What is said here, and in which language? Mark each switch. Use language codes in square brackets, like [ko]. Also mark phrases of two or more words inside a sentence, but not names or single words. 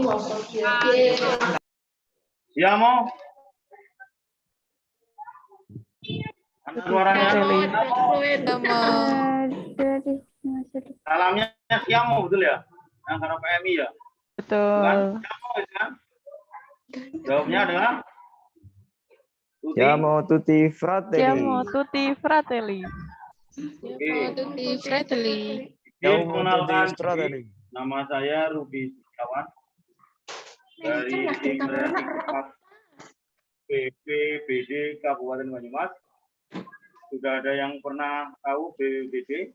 [id] Ya mau? Suaranya. Salamnya Siamo betul ya? Yang karena PMI ya? Betul. Siamo ya? Jawabnya adalah [it] Siamo tutti fratelli. Siamo tutti fratelli. [id] Perkenalkan, nama saya Ruby Setiawan dari tim BPBD Kabupaten Banyumas. Sudah ada yang pernah tahu BPBD?